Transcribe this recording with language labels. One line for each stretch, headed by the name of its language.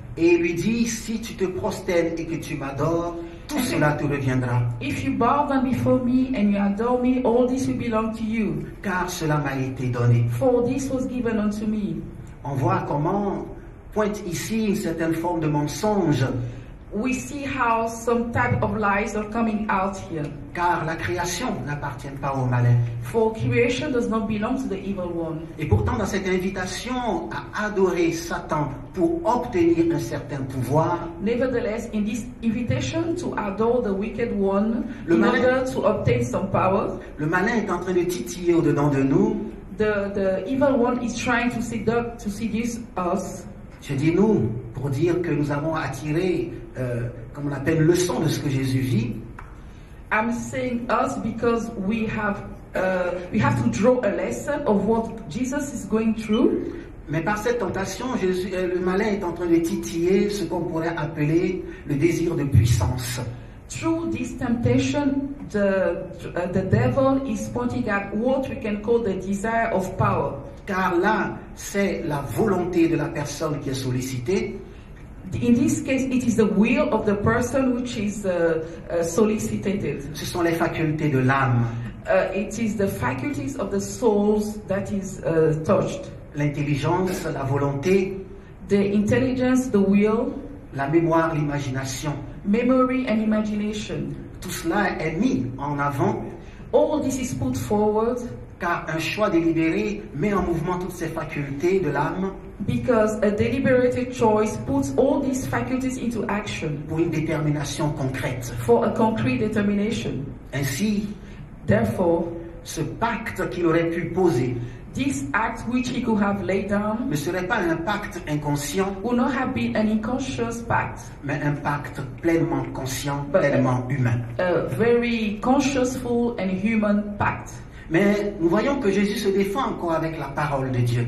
French: Et lui dit, si tu te prosternes et que tu m'adores, tout cela te reviendra.
English: If you bow down before me and you adore me, all this will belong to you.
French: Car cela m'a été donné.
English: For this was given unto me.
French: On voit comment pointe ici une certaine forme de mensonge.
English: We see how some type of lies are coming out here.
French: Car la création n'appartient pas au malin.
English: For creation does not belong to the evil one.
French: Et pourtant, dans cette invitation à adorer Satan pour obtenir un certain pouvoir,
English: Nevertheless, in this invitation to adore the wicked one
French: Le
English: in
French: malin-
English: order to obtain some power,
French: le malin est en train de titiller au-dedans de nous.
English: the evil one is trying to seduce us.
French: Je dis nous pour dire que nous avons attiré, comme on appelle, leçon de ce que Jésus vit.
English: I'm saying us because we have to draw a lesson of what Jesus is going through.
French: Mais par cette tentation, le malin est en train de titiller ce qu'on pourrait appeler le désir de puissance.
English: Through this temptation, the devil is pointing at what we can call the desire of power.
French: Car là, c'est la volonté de la personne qui est sollicitée.
English: In this case, it is the will of the person which is solicited.
French: Ce sont les facultés de l'âme,
English: It is the faculties of the souls that is touched.
French: l'intelligence, la volonté,
English: The intelligence, the will,
French: la mémoire, l'imagination.
English: memory, and imagination.
French: Tout cela est mis en avant
English: All this is put forward
French: car un choix délibéré met en mouvement toutes ces facultés de l'âme
English: because a deliberated choice puts all these faculties into action
French: pour une détermination concrète.
English: for a concrete determination.
French: Ainsi,
English: Therefore,
French: ce pacte qu'il aurait pu poser
English: this act which he could have laid down
French: ne serait pas un pacte inconscient,
English: would not have been an unconscious pact,
French: mais un pacte pleinement conscient, pleinement humain.
English: a very consciousful and human pact.
French: Mais nous voyons que Jésus se défend encore avec la parole de Dieu.